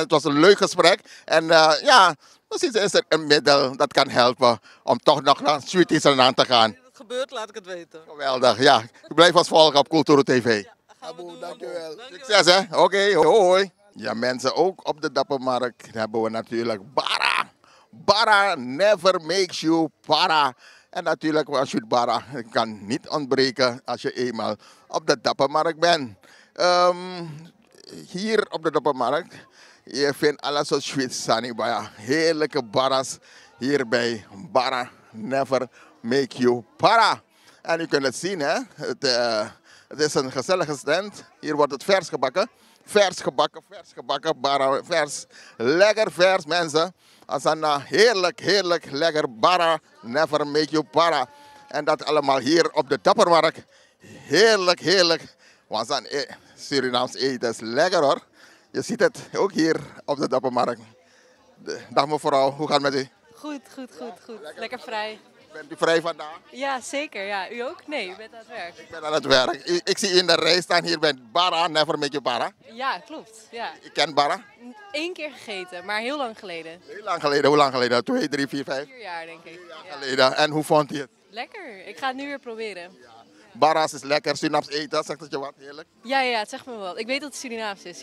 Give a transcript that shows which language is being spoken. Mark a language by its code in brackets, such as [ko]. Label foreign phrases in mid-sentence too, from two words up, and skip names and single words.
[nl] Het was een leuk gesprek. En ja, misschien is er een middel dat kan helpen om toch nog naar Sweeties aan te gaan. Als het gebeurt, laat ik het weten. Geweldig, ja. Blijf ons volgen op Culturo TV. Ja, Abo, dankjewel. Succes, hè? Oké, hoi. Ja, mensen, ook op de Dappermarkt hebben we natuurlijk Bara. [en] Bara never makes you para. [nl] En natuurlijk, als je Bara kan niet ontbreken als je eenmaal op de Dappermarkt bent. Hier op de Dappermarkt, je vindt alles zo Zwitsani. Heerlijke Bara's hier bij Bara [en] never make you para. [nl] En u kunt het zien, hè. Het is een gezellige stand. Hier wordt het vers gebakken. Vers gebakken, bara, vers. Lekker vers, mensen. Asana, heerlijk, lekker bara. [en] Never make you para. [nl] En dat allemaal hier op de Dappermarkt. Heerlijk. Want dan Surinaams eten is lekker, hoor. Je ziet het ook hier op de Dappermarkt. Dag mevrouw, hoe gaat het met u? Goed. Lekker vrij. Bent u vrij vandaag? Ja, zeker. Ja. U ook? Nee, u bent aan het werk. Ik ben aan het werk. Ik zie u in de rij staan hier bij Bara, [en] never make you para. [nl] Ja, klopt. Ja. Ik ken Bara? 1 keer gegeten, maar heel lang geleden. Heel lang geleden? Hoe lang geleden? 2, 3, 4, 5? 4 jaar, denk ik. 4 jaar geleden. En hoe vond u het? Lekker. Ik ga het nu weer proberen. Bara's is lekker, Surinaams eten, zegt het je wat? Heerlijk. Ja, het zegt me wat. Ik weet dat het Surinaams is.